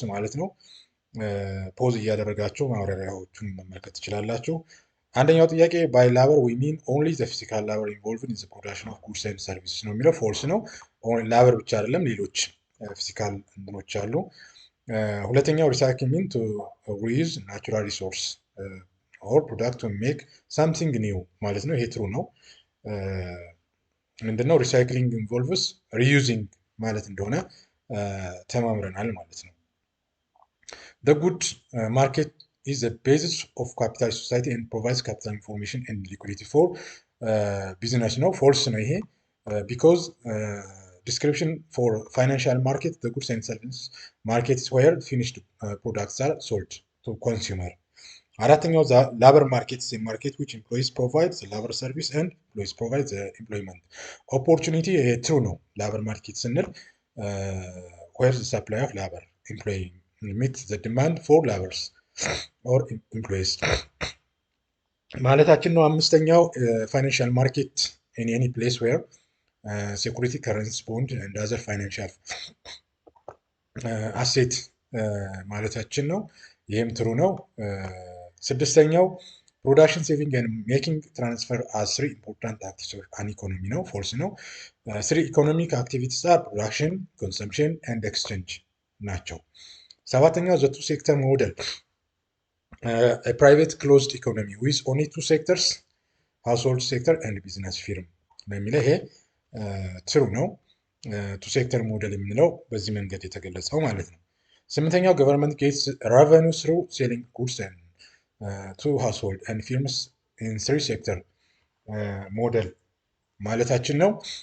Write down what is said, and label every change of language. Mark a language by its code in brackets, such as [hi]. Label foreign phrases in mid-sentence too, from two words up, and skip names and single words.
[am] ማለት ነው ፖዝ እያደረጋችሁ ማብራሪያዎቹን መመልከት ትችላላችሁ። አንደኛው ጥያቄ [en] by labor we mean only the physical labor involved in the production of goods and services [am] ነው የሚለው። ፎልስ ነው። ላበር ብቻ አይደለም፣ ሌሎች ፊዚካል እንትኖች አሉ። ሁለተኛው [en] recycle mean to reuse natural resource or product to make something new [am] ማለት ነው። ይሄ ትሩ ነው። [en] ምንድነው recycling involves reusing [am] ማለት እንደሆነ ተማምረናል ማለት ነው። [en] The good market is the basis of capitalist society and provides capital information and liquidity for business ነው። false [am] ነው ይሄ [en] because description for financial market the goods and services market is where finished products are sold to consumer። አራተኛው labor market is a market which employees provide the labor service and employees provide the employment opportunity። ይሄ true ነው። labor market ስንል where the supply of labor employee meet the demand for laborers or employees [am] ማለታችን ነው። [en] አምስተኛው financial market in any place where security currency bond and other financial asset [am] ማለታችን ነው። ይህም [en] ትሩ [am] ነው። ስድስተኛው [en] production saving and making transfer are three important activities of an economy ነው። ፎልስ ነው። three economic activities are production, consumption and exchange [am] ናቸው። ሰባተኛው [en] the two sector model private closed economy with only two sectors household sector and business firm [am] ነው የሚለው። ይሄ [en] ትሩ ነው። two sector model [am] የምንለው በዚህ መንገድ የተገለጸው ማለት ነው። ስምንተኛው [en] government gets revenue through selling goods to household and firms in three sector model [am] ማለታችን ነው።